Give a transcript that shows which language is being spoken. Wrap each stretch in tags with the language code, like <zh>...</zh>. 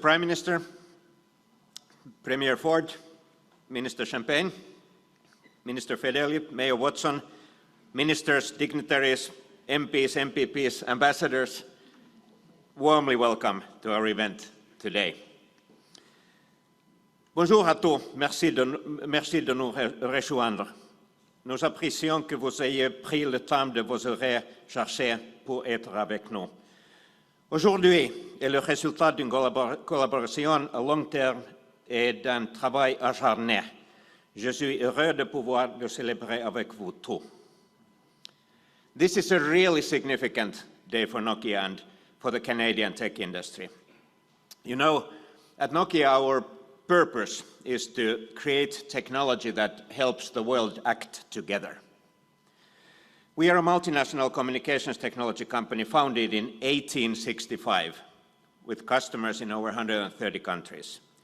<en>Prime Minister, Premier Ford, Minister Champagne, Minister Fedeli, Mayor Watson, ministers, dignitaries, MPs, MPPs, ambassadors, warmly welcome to our event today.</en> <fr>Bonjour à tous, merci de nous rejoindre. Nous apprécions que vous ayez pris le temps de vos horaires chargés pour être avec nous. Aujourd'hui est le résultat d'une collaboration à long terme et d'un travail acharné. Je suis heureux de pouvoir le célébrer avec vous tous.</fr> <en>This is a really significant day for Nokia and for the Canadian tech industry. You know, at Nokia our purpose is to create technology that helps the world act together. We are a multinational communications technology company founded in 1865 with customers in over 130 countries.</en>